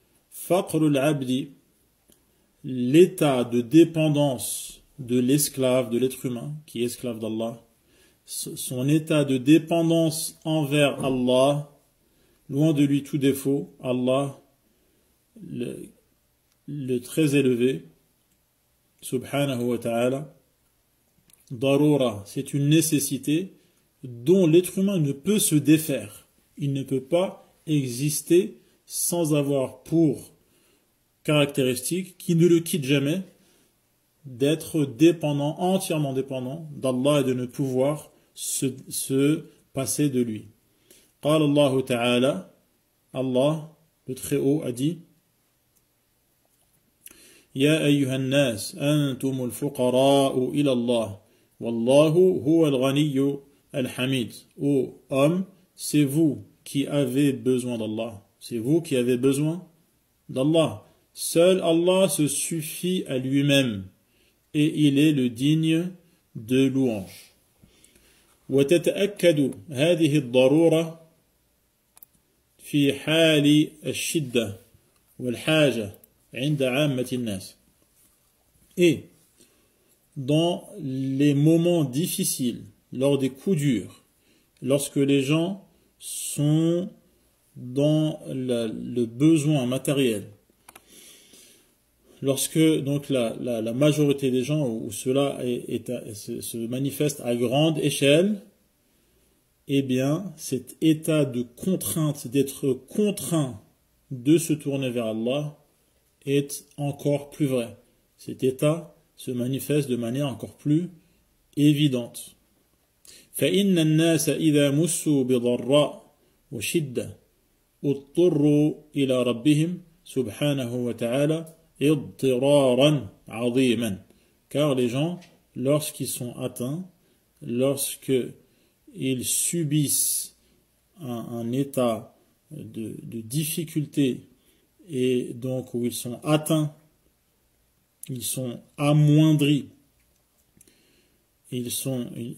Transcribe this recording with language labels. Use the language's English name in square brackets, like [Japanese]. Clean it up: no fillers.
[French] Faqr al-abdi, l'état de dépendance de l'esclave, de l'être humain qui est esclave d'Allah, son état de dépendance envers Allah, loin de lui tout défaut, Allah le très élevé, subhanahu wa ta'ala, darura, c'est une nécessité dont l'être humain ne peut se défaire. Il ne peut pas exister sans avoir pour caractéristique, qui ne le quitte jamais, d'être dépendant, entièrement dépendant d'Allah et de ne pouvoir se passer de lui. [Arabic] قال الله تعالى, [French] Allah, le Très-Haut, a dit [Arabic] يا أيها الناس أنتم الفقراء إلى الله والله هو الغني الحميد. [French] Ô hommes, c'est vous qui avez besoin d'Allah. C'est vous qui avez besoin d'Allah. Seul Allah se suffit à lui-même et il est le digne de louange. [Arabic] وتتأكد هذه الضرورة في حال الشدة والحاجة عند عامة الناس. [French] Et dans les moments difficiles, lors des coups durs, lorsque les gens sont dans le besoin matériel, lorsque donc la majorité des gens, où cela se manifeste à grande échelle, eh bien, cet état de contrainte, d'être contraint de se tourner vers Allah, est encore plus vrai. Cet état se manifeste de manière encore plus évidente. [Arabic] فإن الناس إذا مسوا بضراء وشدة اضطروا إلى ربهم سبحانه وتعالى اضطرارا عظيما. [French] Car les gens, lorsqu'ils sont atteints, lorsqu'ils subissent un état de difficulté, et donc où ils sont atteints, ils sont amoindris, ils sont